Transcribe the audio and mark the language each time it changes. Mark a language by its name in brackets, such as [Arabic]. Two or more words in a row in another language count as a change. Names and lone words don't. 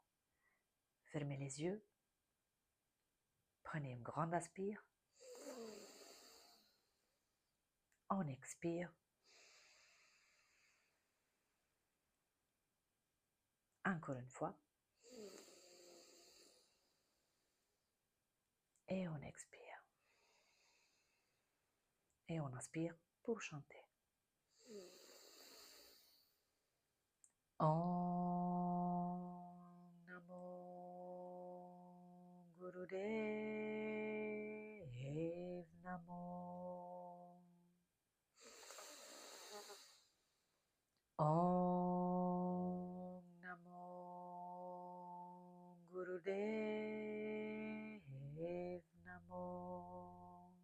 [French] Fermez les yeux, prenez une grande inspire, on expire, encore une fois, et on expire. Et on inspire pour chanter. [Sanskrit] Om Namo Gurudev Namo. Om Namo Gurudev Namo.